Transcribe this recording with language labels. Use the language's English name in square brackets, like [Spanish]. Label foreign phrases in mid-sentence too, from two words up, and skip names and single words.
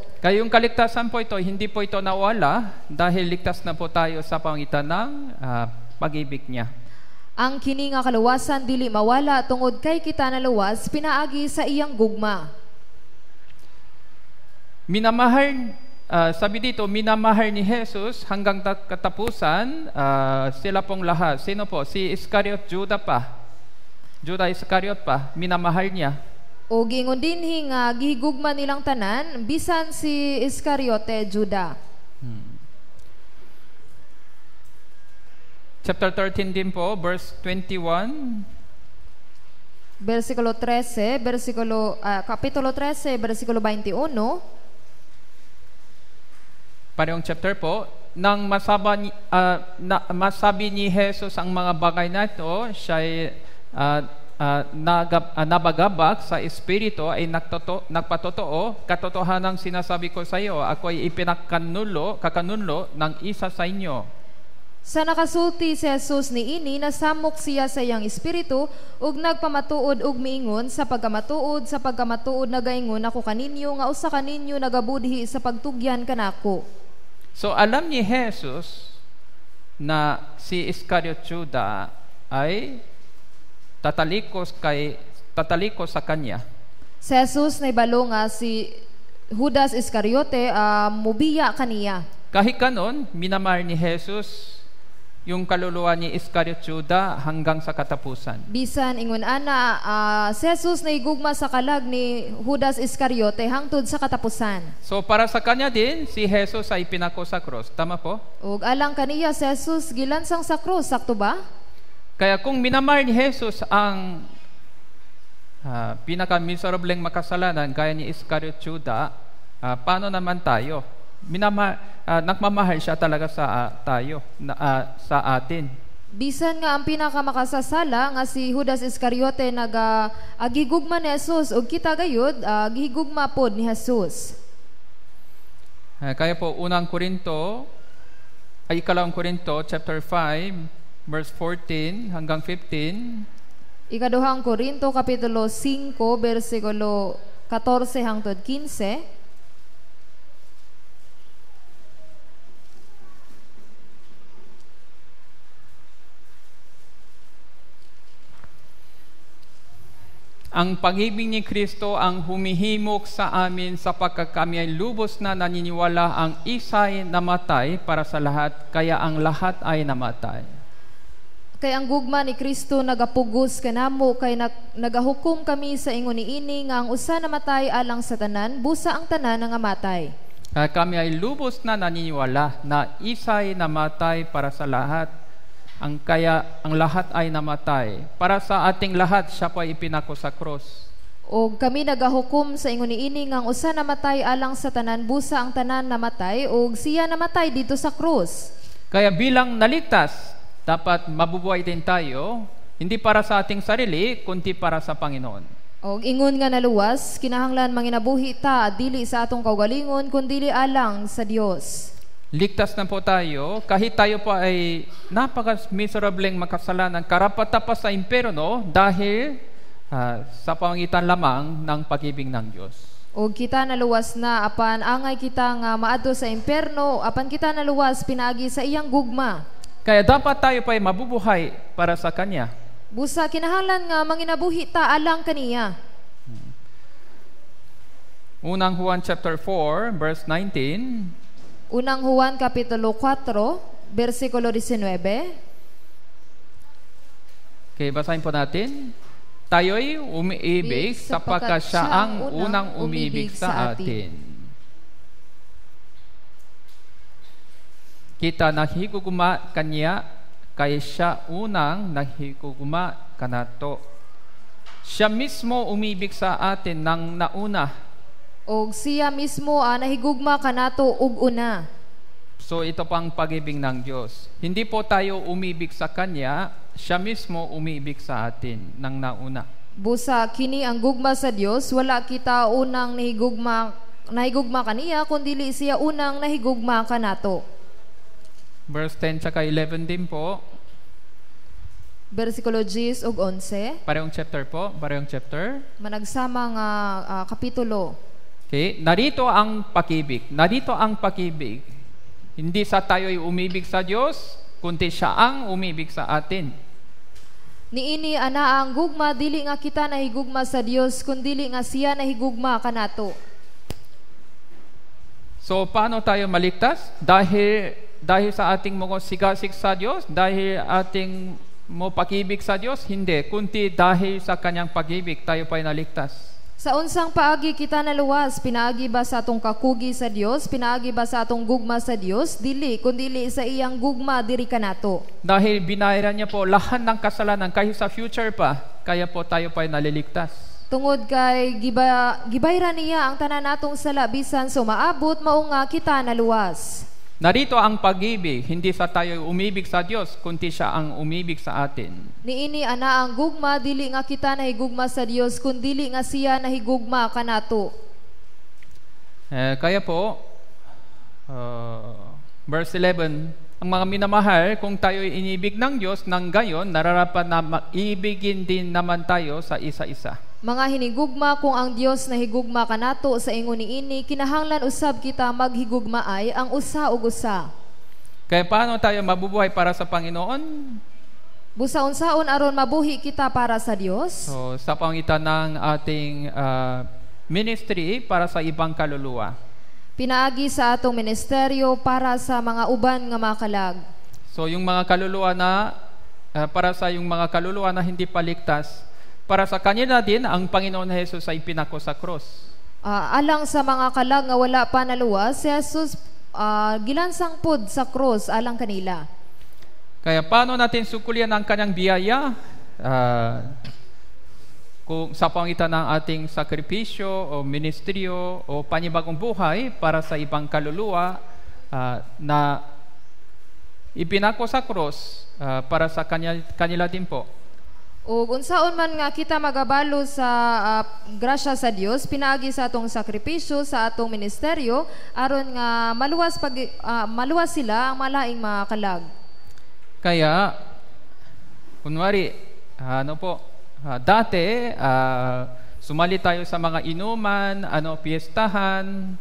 [Filipino] Kaya yung kaligtasan po ito, hindi po ito nawala dahil ligtas na po tayo sa pangitan ng pag-ibig niya. [Cebuano] Ang kini nga kaluwasan dili mawala tungod kay kita naluwas pinaagi sa iyang gugma. [Filipino] Minamahal, sabi dito, minamahal ni Jesus hanggang katapusan sila pong lahat. Sino po? Si Iscariot, Judah Iscariot pa, minamahal niya. [Cebuano] O gingon dinhi nga gihigugma nilang tanan bisan si Iscariote, Judah. [Filipino] Chapter 13 din po, verse 21. [Cebuano] Kapitulo 13, versikulo 21. [Filipino] Parehong chapter po, nang masabi ni Jesus ang mga bagay na ito, siya nabagabak sa espiritu ay nagpatotoo, katotohanan sinasabi ko sa iyo, ako ay kakanunlo ng isa sa inyo. [Cebuano] Sa nakasulti si Jesus niini, nasamok siya sa iyang espiritu ug nagpamatuod ug miingon sa pagkamatuod nagaingon ako kaninyo nga usa kaninyo nagabudhi sa pagtugyan kanako. [Filipino] So alam ni Jesus na si Iscariot Judah ay tatalikos sa kanya. [Cebuano] Si Jesus naibalo nga si Judas Iscariote mubiya kaniya. [Filipino] Kahit kanon, minamahal ni Jesus yung kaluluwa ni Iscariot Judah hanggang sa katapusan. [Cebuano] Bisan ingon ana si Jesus naigugma sa kalag ni Judas Iscariote hangtod sa katapusan. [Filipino] So para sa kanya din si Jesus ay pinako sa krus. Tama po? [Cebuano] Ug alang kaniya si Jesus gilansang sa krus, sakto ba? [Filipino] Kaya kung minamahal ni Jesus ang pinaka-miserableng makasalanan gaya ni Iscariot Judah, paano naman tayo? Nagmamahal siya talaga sa sa atin. [Cebuano] Bisan nga ang pinakamakasasala nga si Judas Iscariote agigugma ni Jesus ug kita gayud gihigugma pod ni Jesus. [Filipino] Kaya po ikalawang Korinto chapter 5 verse 14 hanggang 15. [Cebuano] Ikaduhang Korinto kapitulo 5 bersikulo 14 hangtod 15. [Filipino] Ang pag-ibig ni Kristo ang humihimok sa amin sapagkat kami ay lubos na naniniwala ang isa'y namatay para sa lahat, kaya ang lahat ay namatay. [Cebuano] Kay ang gugma ni Kristo nagapugos kanamo kay nagahukom kami sa ingon niini nga ang usa namatay alang sa tanan, busa ang tanan nga matay. [Filipino] Kaya kami ay lubos na naniniwala na isa'y namatay para sa lahat, kaya ang lahat ay namatay. Para sa ating lahat, siya po ay ipinako sa krus. [Cebuano] O kami nagahukom sa ingon niini nga ang usa namatay alang sa tanan, busa ang tanan namatay, o siya namatay dito sa krus. [Filipino] Kaya bilang naligtas, dapat mabubuhay din tayo, hindi para sa ating sarili, kundi para sa Panginoon. [Cebuano] O ingon nga naluwas, kinahanglan manginabuhi ta, dili sa atong kaugalingon, kundi alang sa Dios. [Filipino] Ligtas na po tayo, kahit tayo po ay napaka-miserableng makasalanan, karapat pa sa impyerno dahil sa pangitan lamang ng pag-ibig ng Diyos. [Cebuano] O kita naluwas na, apan angay kita nga maadto sa impyerno, apan kita naluwas pinaagi sa iyang gugma. [Filipino] Kaya dapat tayo pa ay mabubuhay para sa Kanya. [Cebuano] Busa kinahanglan nga manginabuhi ta alang kaniya. [Filipino] Unang Juan chapter 4 verse 19. [Cebuano] Unang Juan kapitulo 4 bersikulo 19. [Filipino] Okay, basahin po natin. Tayo'y umiibig sapagkat siya ang unang umibig sa atin. [Cebuano] Kita nahiguguma kanya kay siya unang nahiguguma kanato. [Filipino] Siya mismo umibig sa atin nang nauna. [Cebuano] Og siya mismo nahigugma kanato ug una. [Filipino] So ito pang pag-ibig ng Diyos. Hindi po tayo umibig sa Kanya, siya mismo umibig sa atin nang nauna. [Cebuano] Busa kini ang gugma sa Dios, wala kita unang nahigugma kaniya kundi siya unang nahigugma kanato. [Filipino] Verse 10 tsaka 11 din po. [Cebuano] Versikulo 10 ug 11. [Filipino] Parehong chapter po, parehong chapter. [Cebuano] Managsama nga kapitulo. [Filipino] Okay, narito ang pag-ibig. Narito ang pag-ibig. Hindi sa tayo'y umibig sa Diyos, kundi siya ang umibig sa atin. [Cebuano] Niini ana ang gugma, dili nga kita nahigugma sa Dios, kundi dili nga siya nahigugma kanato. [Filipino] So paano tayo maligtas? Dahil sa ating mga sigasig sa Diyos, dahil ating mo pag-ibig sa Diyos, hindi, kundi dahil sa kanyang pag-ibig tayo pa'y naligtas. [Cebuano] Sa unsang paagi kita naluwas, pinaagi ba sa atong kakugi sa Dios, pinaagi ba sa atong gugma sa Dios? Dili, kundi dili sa iyang gugma diri kanato. [Filipino] Dahil binayaran niya po lahat ng kasalanan kahit sa future pa, kaya po tayo pa'y naliligtas. [Cebuano] Tungod kay gibayran niya ang tanan natong sala bisan so maabot mao nga kita naluwas. [Filipino] Narito ang pag-ibig, hindi sa tayo umibig sa Diyos, kundi siya ang umibig sa atin. [Cebuano] Niini ana ang gugma, dili nga kita nahigugma sa Dios, kundi dili nga siya nahigugma kanato. [Filipino] Kaya po, verse 11, ang mga minamahal, kung tayo'y inibig ng Diyos, nang gayon, nararapat na maibigin din naman tayo sa isa-isa. [Cebuano] Mga hinigugma, kung ang Dios nahigugma kanato sa ingon niini, kinahanglan usab kita maghigugmaay ang usa ug usa. [Filipino] Kaya paano tayo mabubuhay para sa Panginoon? [Cebuano] Busa unsaon aron mabuhi kita para sa Dios? [Filipino] So, sa pangitan ng ating ministry para sa ibang kaluluwa. [Cebuano] Pinaagi sa atong ministeryo para sa mga uban nga makalag. [Filipino] So, yung mga kaluluwa na, para sa yung mga kaluluwa na hindi paligtas, para sa kanila din, ang Panginoon Jesus ay pinako sa cross. [Cebuano] Alang sa mga kalag nga wala pa naluwas, si Jesus gilansang pod sa cross alang kanila. [Filipino] Kaya paano natin sukulian ang kanyang biyaya? Kung sa pangitan ng ating sakripisyo o ministeryo o panibagong buhay para sa ibang kaluluwa na ipinako sa cross para sa kanila din po. [Cebuano] O unsaon man nga kita magabalo sa grasya sa Dios, pinaagi sa atong sakripisyo, sa atong ministeryo, aron nga maluwas sila ang malaing mga kalag. [Filipino] Kaya, kunwari, dati, sumali tayo sa mga inuman, piyestahan.